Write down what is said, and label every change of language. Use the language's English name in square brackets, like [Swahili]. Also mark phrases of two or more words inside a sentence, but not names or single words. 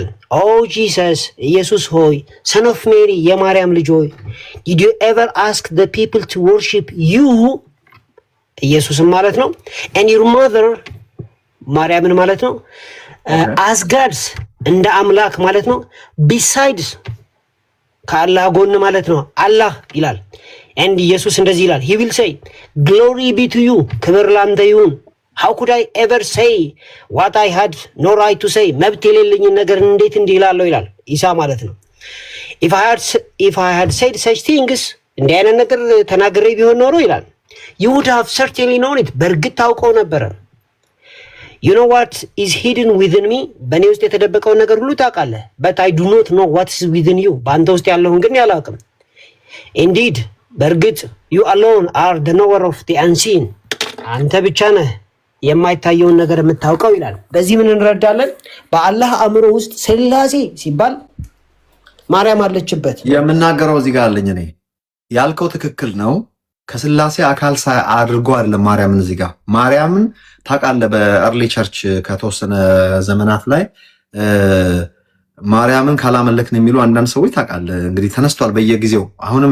[English] O Jesus [Amharic] ኢየሱስ ሆይ [English] son of Mary [Amharic] የማርያም ልጅ ሆይ [English] did you ever ask the people to worship you [Amharic] ኢየሱስን ማለት ነው [English] and your mother [Amharic] ማርያምን ማለት ነው [English] as gods [Amharic] እንደ አምላክ ማለት ነው [English] ቢሳይድስ ከአላህ [Amharic] ጎን ማለት ነው አላህ ይላል። ኤንድ ኢየሱስ እንደዚህ ይላል [English] he will say glory be to you [Amharic] ክብር ላንተ ይሁን። [English] how could I ever say what I had no right to say [Amharic] መብት የሌለኝን ነገር እንዴት እንዲህ እላለሁ ይላል ኢሳ ማለት ነው። [English] if I had said such things [Amharic] እንዲህ አይነት ነገር ተናግሬ ቢሆን ኖሮ ይላል [English] you would have certainly known it [Amharic] በእርግጥ ታውቀው ነበረ። [English] you know what is hidden within me [Amharic] በእኔ ውስጥ የተደበቀውን ነገር ሁሉ ታውቃለህ። [English] but I do not know what is within you [Amharic] በአንተ ውስጥ ያለውን ግን አላውቅም። indeed በእርግጥ [English] you alone are the knower of the unseen [Amharic] አንተ ብቻ ነህ የማይታየውን ነገር የምታውቀው ይላል። በዚህ ምን እንረዳለን? በአላህ አእምሮ ውስጥ ስላሴ ሲባል ማርያም አለችበት። የምናገረው እዚህ ጋር አለኝ እኔ ያልከው ትክክል ነው። ከስላሴ አካል አድርጎ አይደለም ማርያምን እዚህ ጋር ማርያምን ታውቃለህ። በአርሊ ቸርች ከተወሰነ ዘመናት ላይ ማርያምን ካላመለክን የሚሉ አንዳንድ ሰዎች ታውቃለህ እንግዲህ ተነስቷል በየጊዜው። አሁንም